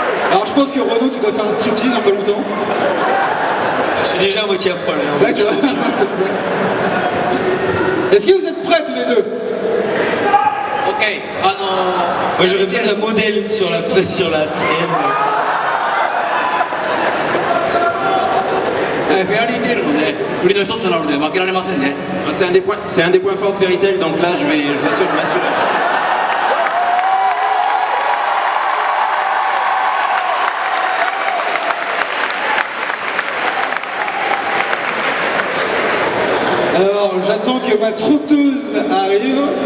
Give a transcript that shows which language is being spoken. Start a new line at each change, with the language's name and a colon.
French: Alors je pense que Renaud, tu dois faire un striptease en pas longtemps. Je suis déjà à moitié à poil. Hein. Ouais, c'est vrai. Est-ce que vous êtes prêts tous les deux? OK. Moi j'aurais bien la modèle sur la scène.
Japanese: フェアリーテールのね売りの一つなので負けられませんね。
French: C'est un des points forts de Fairy Tail, donc là je vais sûr que je m'assure. Alors j'attends que ma trotteuse arrive.